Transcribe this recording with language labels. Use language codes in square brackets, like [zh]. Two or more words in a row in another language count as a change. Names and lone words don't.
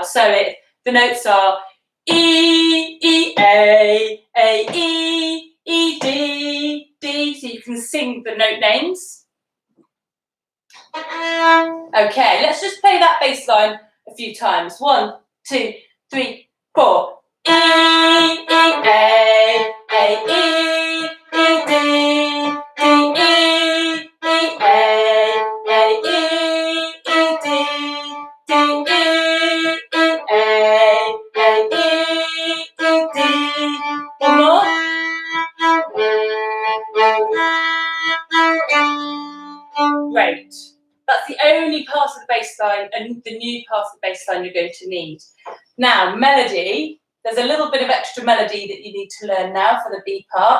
[en] So the notes are E, E, A, E, E, D, D. So you can sing the note names. Okay, let's just play that bass line a few times. 1, 2, 3, 4. E, E, A, E, E, D, D, E, E, A, E, E, D, D, E, E, A, E, E, D. One more. Great. That's the only part of the bass line and the new part of the bass line you're going to need. Now, melody. There's a little bit of extra melody that you need to learn now for the B part.